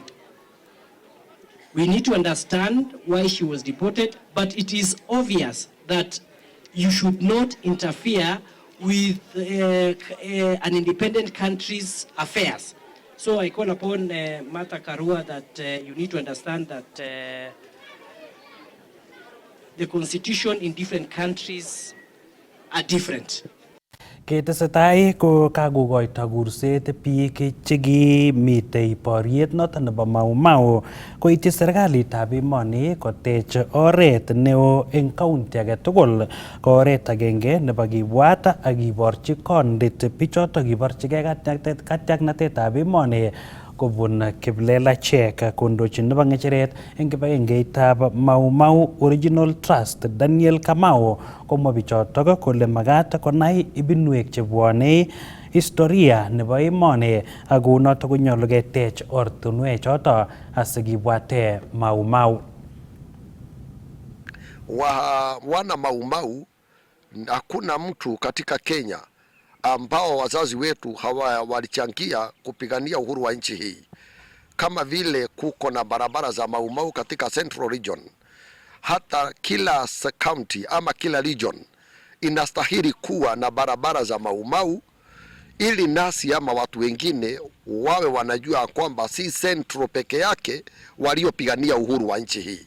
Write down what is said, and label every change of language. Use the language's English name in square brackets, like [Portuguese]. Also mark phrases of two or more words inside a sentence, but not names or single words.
[English] We need to understand why she was deported, but it is obvious that you should not interfere with an independent country's affairs. So I call upon Martha Karua that you need to understand that the constitution in different countries are different. [Kalenjin] Ketesetai ko kakokoito kurset biik chekimitei boriet noton nebo Mau Mau koityi serikalitab emoni kotech oret neo eng kaunti age tugul, ko oret agenge nebo kibwat ak kiborchi kondit bichoto kiborchigei katiaknatetab emoni kobun kiplelachek kondochin nebo ng'echeret eng kibagengeitab Mau Mau Original Trust. Daniel Kamau komwa bichotok kole magat konai ibinwek chebwonei historia nebo emoni ak kounotok konyolu ketech ortinwek choto asikibwate Mau Mau. [Swahili] Wana Mau Mau, hakuna mtu katika Kenya ambao wazazi wetu walichangia kupigania uhuru wa nchi hii. Kama vile kuko na barabara za Mau Mau katika Central Region, hata kila county ama kila region inastahili kuwa na barabara za Mau Mau, ili nasi ama watu wengine wawe wanajua kwamba si Central peke yake waliopigania uhuru wa nchi hii.